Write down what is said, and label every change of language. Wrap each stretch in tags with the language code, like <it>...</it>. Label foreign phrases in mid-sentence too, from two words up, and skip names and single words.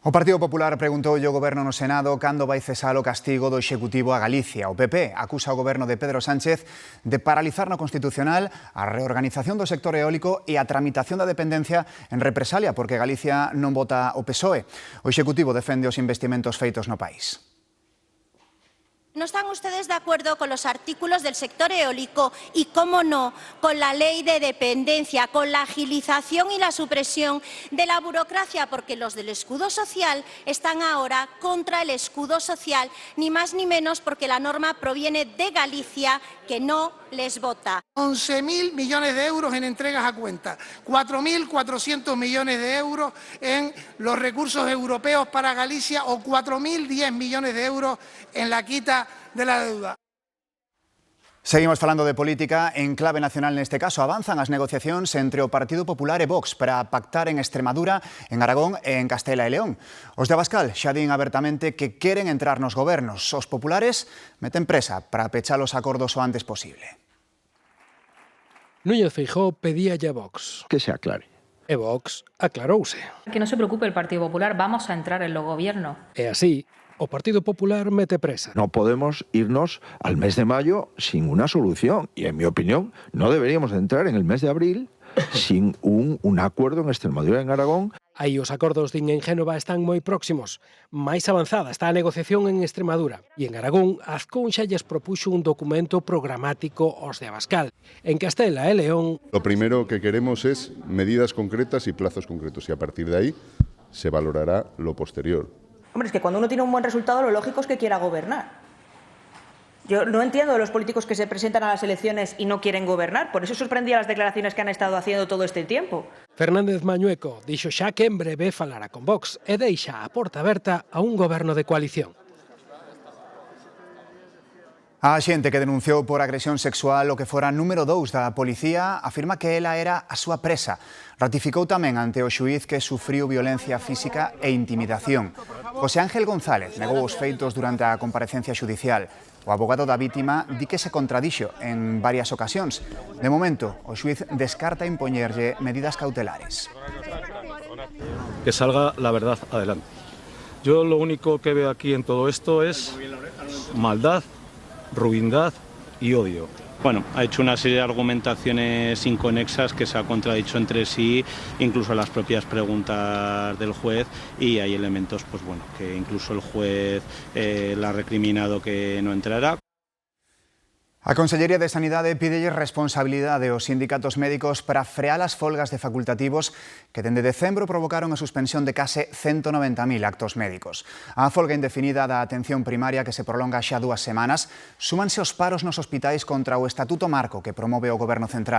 <gl>O Partido Popular preguntou ao Goberno no Senado cando vai cesar o castigo do Executivo a Galicia. O PP acusa o Goberno de Pedro Sánchez de paralizar no Constitucional a reorganización do sector eólico e a tramitación da dependencia en represalia porque Galicia non vota o PSOE. O Executivo defende os investimentos feitos no país.</gl> <es>¿No están ustedes de acuerdo con los artículos del sector eólico y, cómo no, con la ley de dependencia, con la agilización y la supresión de la burocracia? Porque los del escudo social están ahora contra el escudo social, ni más ni menos porque la norma proviene de Galicia, que no les vota. 11.000 millones de euros en entregas a cuenta, 4.400 millones de euros en los recursos europeos para Galicia o 4.010 millones de euros en la quita de la deuda.</es> <gl>Seguimos falando de política en clave nacional neste caso. Avanzan as negociacións entre o Partido Popular e Vox para pactar en Extremadura, en Aragón e en Castela e León. Os de Abascal xa din abertamente que queren entrar nos gobernos. Os populares meten presa para pechar os acordos o antes posible. Núñez Feijóo pedíalle a Vox que se aclare. E Vox aclarouse.</gl> <es>Que no se preocupe el Partido Popular, vamos a entrar en los gobiernos.</es> <gl>E así, o Partido Popular mete presa.</gl> <es>No podemos irnos al mes de mayo sin una solución. Y en mi opinión, no deberíamos entrar en el mes de abril sin un acuerdo en Extremadura e en Aragón.</es> <gl>Aí os acordos din en Génova están moi próximos. Máis avanzada está a negociación en Extremadura. E en Aragón, Azcón xa lles propuxo un documento programático aos de Abascal. En Castela e León...</gl> <es>Lo primero que queremos es medidas concretas y plazos concretos. Y a partir de ahí se valorará lo posterior. Hombre, es que cuando uno tiene un buen resultado, lo lógico es que quiera gobernar. Yo no entiendo de los políticos que se presentan a las elecciones y no quieren gobernar. Por eso sorprendía las declaraciones que han estado haciendo todo este tiempo.</es> <gl>Fernández Mañueco dixo xa que en breve falará con Vox e deixa a porta aberta a un goberno de coalición. A xente que denunciou por agresión sexual o que fora número 2 da policía afirma que ela era a súa presa. Ratificou tamén ante o xuíz que sufriu violencia física e intimidación. José Ángel González negou os feitos durante a comparecencia xudicial. O abogado da vítima di que se contradixo en varias ocasións. De momento, o xuíz descarta impoñerlle medidas cautelares.</gl> <es>Que salga la verdad adelante. Yo lo único que veo aquí en todo esto es maldad, ruindad y odio. Bueno, ha hecho una serie de argumentaciones inconexas que se ha contradicho entre sí, incluso las propias preguntas del juez, y hay elementos, pues bueno, que incluso el juez le ha recriminado que no entrará.</es> <gl>A Consellería de Sanidade pídelle responsabilidade aos sindicatos médicos para frear as folgas de facultativos que dende decembro provocaron a suspensión de case 190.000 actos médicos. A folga indefinida da atención primaria que se prolonga xa 2 semanas súmanse os paros nos hospitais contra o Estatuto Marco que promove o Goberno Central.</gl>